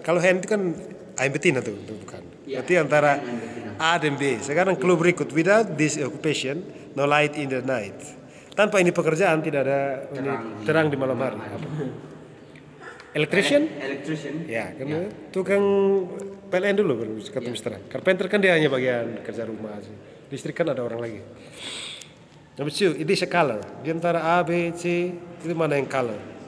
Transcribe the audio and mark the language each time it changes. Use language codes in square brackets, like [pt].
[id] Kalau hand itu kan A yang betina tuh, bukan. Berarti antara A dan B. Sekarang clue berikut. [en] Without this occupation, no light in the night. [id] Tanpa ini pekerjaan tidak ada terang di malam hari. [en] Electrician? Electrician. [id] Ya, kan tukang PLN dulu baru ketemu terang. Carpenter kan dia hanya bagian kerja rumah aja. Listrik kan ada orang lagi. Nomor 2, [en] it is a color. [id] Di antara A, B, C, itu mana yang color?